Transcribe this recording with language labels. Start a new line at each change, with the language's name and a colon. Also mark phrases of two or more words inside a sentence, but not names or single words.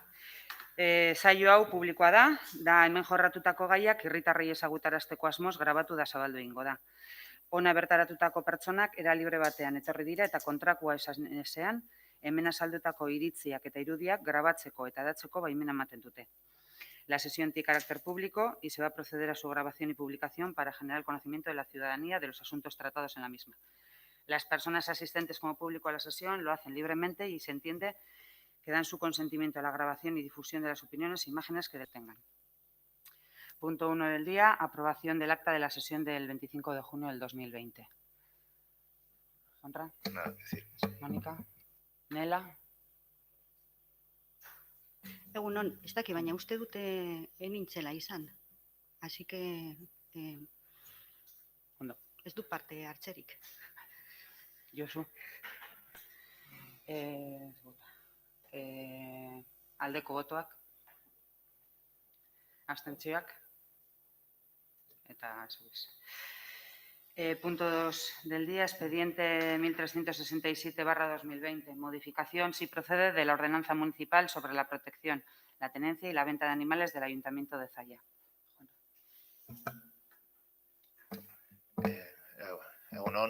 Basque: Saio hau publikoa da hemen jorratutako gaiak herritarrei ezagutarazteko asmoz grabatu da zabaldu egingo da. Hona bertaratutako pertsonak era libre batean etorri dira eta kontrakoa esanean hemen azaldutako iritziak eta irudiak grabatzeko eta hedatzeko baimena ematen dute.
Spanish: La sesión tiene carácter público y se va a proceder a su grabación y publicación para generar el conocimiento de la ciudadanía de los asuntos tratados en la misma. Las personas asistentes como público a la sesión lo hacen libremente y se entiende que dan su consentimiento a la grabación y difusión de las opiniones e imágenes que detengan. Punto 1 del día, aprobación del acta de la sesión del 25 de junio del 2020. ¿Contra? Nada que decir. Mónica. Nela.
Basque: Egunon, ez daki, baina uste dute enintzela izan.
Spanish: Así que
Basque: ez du parte hartzerik. Josu. Aldeko botoak. Abstentzioak. Eta ez.
Spanish: Punto 2 del día, expediente 1367/2020. Modificación, si procede, de la ordenanza municipal sobre la protección, la tenencia y la venta de animales del Ayuntamiento de Zalla.
Basque: Egunon.